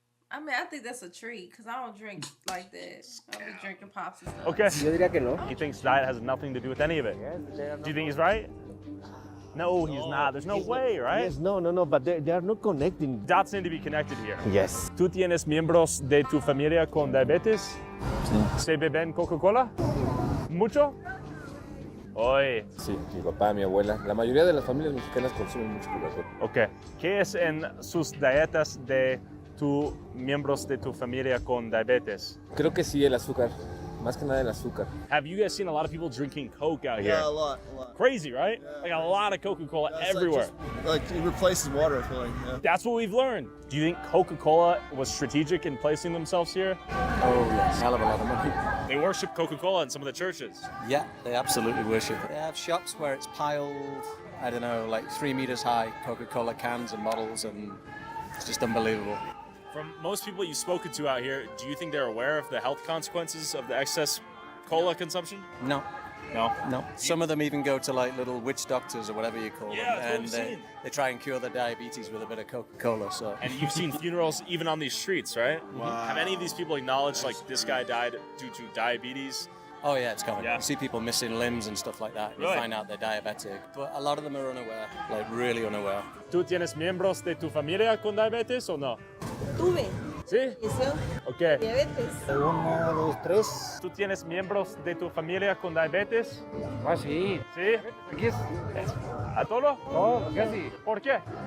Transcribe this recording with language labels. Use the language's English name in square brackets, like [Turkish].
[English] I mean, I think that's a treat because I don't drink like that. I'll be drinking pops and stuff. Okay. [Spanish] Yo diría que no. [English] He thinks diet has nothing to do with any of it. Do you think he's right? No, he's not. There's no way, right? Yes, no, but they are not connecting. Dots need to be connected here. Yes. [Spanish] ¿Tú tienes miembros de tu familia con diabetes? Sí. ¿Se beben Coca-Cola? ¿Mucho? Hoy. Sí, mi papá, mi abuela. La mayoría de las familias mexicanas consumen mucho Coca-Cola. Ok. ¿Qué es en sus dietas de tus miembros de tu familia con diabetes? Creo que sí, el azúcar. Más que nada el azúcar. [English] Have you guys seen a lot of people drinking Coke out here? Yeah, a lot. Crazy, right? Yeah. Like a lot of Coca-Cola everywhere. Like it replaces water, I feel like. Yeah. That's what we've learned. Do you think Coca-Cola was strategic in placing themselves here? Oh, yes. Hell of a lot of money. They worship Coca-Cola in some of the churches. Yeah, they absolutely worship it. They have shops where it's piled, I don't know, like 3 meters high, Coca-Cola cans and bottles, and it's just unbelievable. From most people you've spoken to out here, do you think they're aware of the health consequences of the excess cola consumption? No. No? Some of them even go to like little witch doctors or whatever you call them, and that's what we've seen. they try and cure their diabetes with a bit of Coca-Cola. So. And you've seen funerals even on these streets, right? Wow. Have any of these people acknowledged like this guy died due to diabetes? Oh yeah, it's common. Yeah. You see people missing limbs and stuff like that. You Really? find out they're diabetic, but a lot of them are unaware, like really unaware. [Spanish] ¿Tú tienes miembros de tu familia con diabetes o no? Tuve. ¿Sí? Eso. Ok. Diabetes. 1, 2, 3. ¿Tú tienes miembros de tu familia con diabetes? Ah, sí. ¿Sí? Aquí es. ¿A todo? No, casi. ¿Por qué?